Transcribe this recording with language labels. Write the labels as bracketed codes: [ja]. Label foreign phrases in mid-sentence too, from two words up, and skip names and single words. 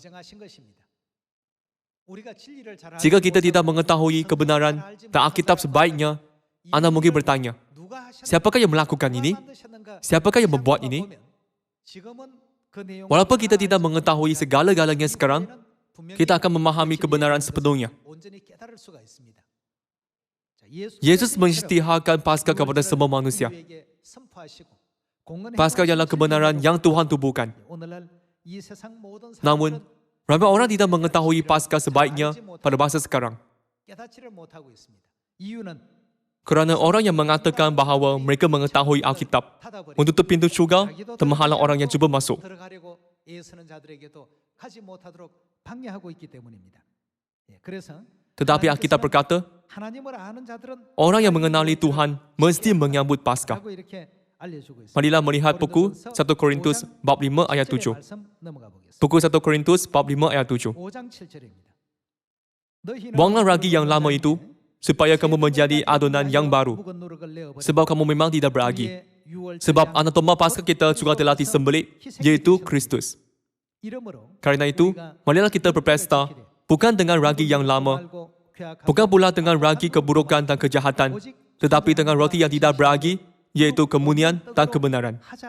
[ms] Jika kita tidak mengetahui kebenaran dan Alkitab sebaiknya, Anda mungkin bertanya, siapakah yang melakukan ini? Siapakah yang membuat ini? Walaupun kita tidak mengetahui segala-galanya sekarang, kita akan memahami kebenaran sepenuhnya. Yesus mengisytiharkan Paskah kepada semua manusia. Paskah ialah kebenaran yang Tuhan tubuhkan. Namun, ramai orang tidak mengetahui Paskah sebaiknya pada masa sekarang. Kerana orang yang mengatakan bahawa mereka mengetahui Alkitab menutup pintu syurga dan menghalang orang yang cuba masuk. [ko] 들어가려고 애쓰는 자들에게도 가지 못하도록 방해하고 있기 때문입니다. 그래서 [ms] Tetapi Alkitab berkata, [ko] 하나님을 아는 자들은 [ms] orang yang mengenali Tuhan mesti menyambut Paskah. [ko] 하고 이렇게 알려주고 있습니다. [ms] Marilah melihat buku 1 Korintus bab 5 ayat 7. [ko] 말씀 넘어가 보겠습니다. [ms] Buku 1 Korintus bab 5 ayat 7. [ko] 5장 7절입니다. [id] Buanglah ragi yang lama itu, supaya kamu menjadi adonan yang baru. Sebab kamu memang tidak beragi. Sebab anatoma Paskah kita juga telah disembelih, yaitu Kristus. Karena itu, marilah kita berpesta, bukan dengan ragi yang lama, bukan pula dengan ragi keburukan dan kejahatan, tetapi dengan roti yang tidak beragi, yaitu kemunian dan kebenaran.